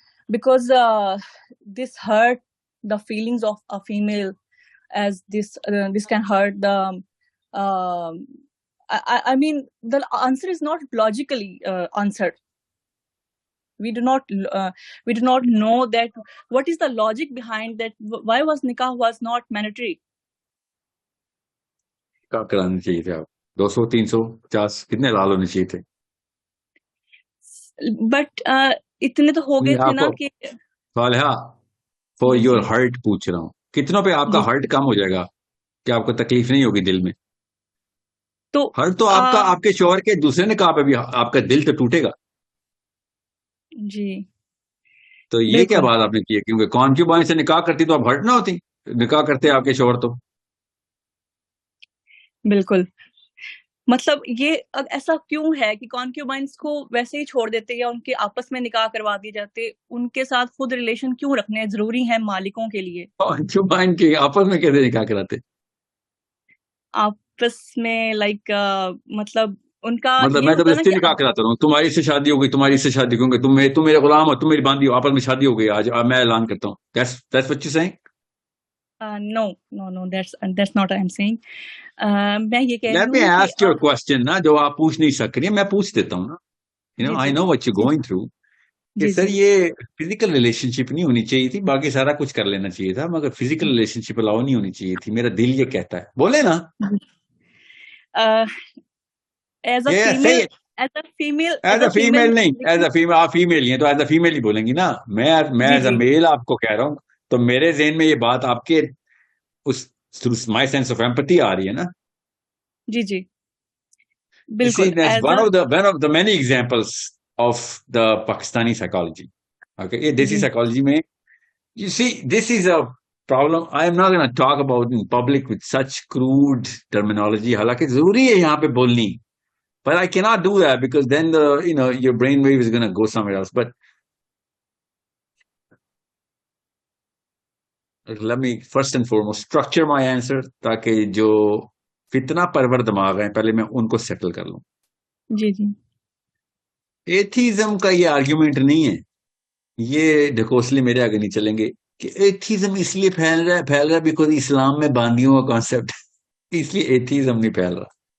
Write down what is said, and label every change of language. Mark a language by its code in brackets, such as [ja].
[en] Because this hurt the feelings of a female, as this can hurt the I mean, the answer is not logically answered. We do not know that what is the logic behind that. Why was nikah was not mandatory? [ur] کیا کرانے چاہیے تھے آپ؟ 200 300 50 کتنے لال ہونے چاہیے تھے؟ But اتنے تو ہو گئے تھے نا کہ صالحہ، [en] for your hurt [ur] پوچھ رہا ہوں، کتنوں پہ آپ کا ہرٹ کم ہو جائے گا کہ آپ کو تکلیف نہیں ہوگی دل میں؟ تو ہرٹ تو آپ کا آپ کے شوہر کے دوسرے نکاح پہ بھی آپ کا دل تو ٹوٹے گا جی. تو یہ کیا بات آپ نے کی ہے؟ کیونکہ کانکیوبائن سے نکاح کرتی تو آپ ہرٹ نہ ہوتی، نکاح کرتے آپ کے شوہر تو. بالکل. مطلب یہ ایسا کیوں ہے کہ کانکیوبائنس کو ویسے ہی چھوڑ دیتے یا ان کے آپس میں نکاح کروا دیے جاتے؟ ان کے ساتھ خود ریلیشن کیوں رکھنے ضروری ہیں مالکوں کے لیے؟ کانکیوبائن کے آپس میں کیسے نکاح کراتے؟ آپس میں لائک مطلب ان کا میں زبردستی نکاح کراتا ہوں، تمہاری سے شادی ہو گئی، تمہاری سے شادی کیونکہ تم میرے غلام ہو، تم میری باندھی ہو، آپس میں شادی ہو گئی، آج میں اعلان کرتا ہوں. [en] That's what you're saying? No, that's not what I'm saying. [ur] میں یہ کہہ رہی ہوں. [en] Let me ask your question [ur] نا، جو آپ پوچھ نہیں سک رہی ہیں میں پوچھ دیتا ہوں نا. [en] I know what you're going through. [ur] کہ سر یہ فزیکل ریلیشن شپ نہیں ہونی چاہیے تھی، باقی سارا کچھ کر لینا چاہیے تھا، مگر فزیکل ریلیشن شپ الاؤ نہیں ہونی چاہیے تھی. میرا دل یہ کہتا ہے، بولے نا. [en] as a female [ur] نہیں، [en] as a female [ur] آپ فیمیل ہی ہیں تو ایز اے فیمیل ہی بولیں گی نا. میں [en] as a male [ur] آپ کو کہہ رہا ہوں، تو میرے ذہن میں یہ بات آپ کے اس [en] my sense of empathy [ur] آ رہی ہے نا. جی جی بالکل. [en] one of the many examples of the Pakistani psychology. Okay, [ur] یہ دیسی psychology میں [en] you see this is a problem. I am not going to talk about in public with such crude terminology. [ur] حالانکہ ضروری ہے یہاں پہ بولنی. [en] But I cannot do that because then your brain wave is going to go somewhere else. But let me first and foremost structure my answer [ur] تاکہ جو فتنہ پرور دماغ ہیں پہلے میں ان کو سیٹل کر لوں. جی جی. ایتھیزم کا یہ آرگیومنٹ نہیں ہے، یہ ڈھکوسلے میرے آگے نہیں چلیں گے کہ ایتھیزم اس لیے پھیل رہا ہے بیکاز اسلام میں باندیوں کا کانسیپٹ اس لیے ایتھیزم نہیں پھیل رہا.